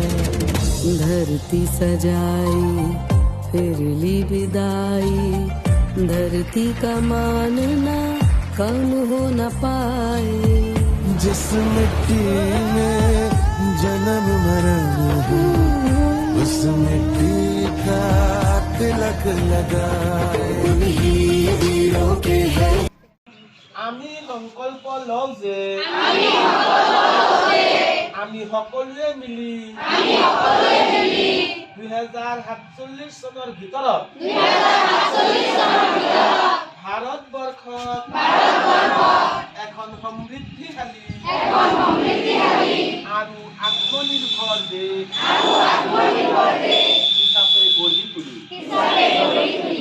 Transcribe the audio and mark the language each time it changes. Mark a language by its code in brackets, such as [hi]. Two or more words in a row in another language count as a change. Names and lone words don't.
[hi] धरती सजाई फिर ली विदाई, धरती का मानना कम हो न पाए। जिस मिट्टी में जन्म मरण है उस मिट्टी का तिलक लगाए। उन्हीं वीरों के है। [as] আমি সংকল্প লওঁ যে আমি সকলোৱে মিলি 2047 চনৰ ভিতৰত ভাৰতবৰ্ষত এখন সমৃদ্ধিশালী আৰু আত্মনিৰ্ভৰ দেশ হিচাপে গঢ়ি তুলিম।